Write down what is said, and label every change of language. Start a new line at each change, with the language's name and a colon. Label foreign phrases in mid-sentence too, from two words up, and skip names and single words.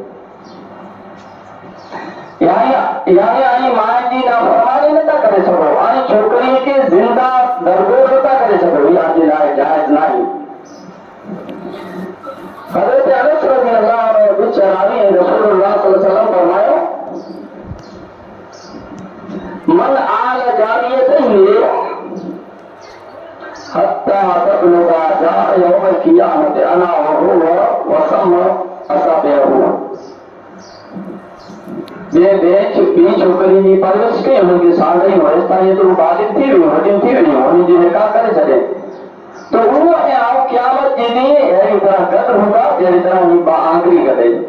Sindhi: यानी माए जी नाफ़रमानी नथा करे सघो ऐं छोकिरी के जिंदा दरगोर नथा करे सघो इहा जे लाइ जाइज़ नाहे।
Arabic: हज़रत अनस رضي الله عنه
Sindhi: विच रावी ऐं रसूलुल्लाह
Arabic: صلى الله عليه وسلم فرمايو من عال جاريتين حتى تبلغا جاء يوم القيامة أنا وهو وضم أصابعه.
Sindhi: जे ॿी छोकिरी जी परवरिश कई हुनखे साढ़े वयसि ताईं तो बालिग़ थी वियूं वॾियूं थी वियूं हुन जी निकाह करे छॾे तो उहो ऐं आउं क़यामत जे ॾींहुं अहिड़ी तरह गॾु हूंदा जहिड़ी तरह ही आंगुरी गॾे।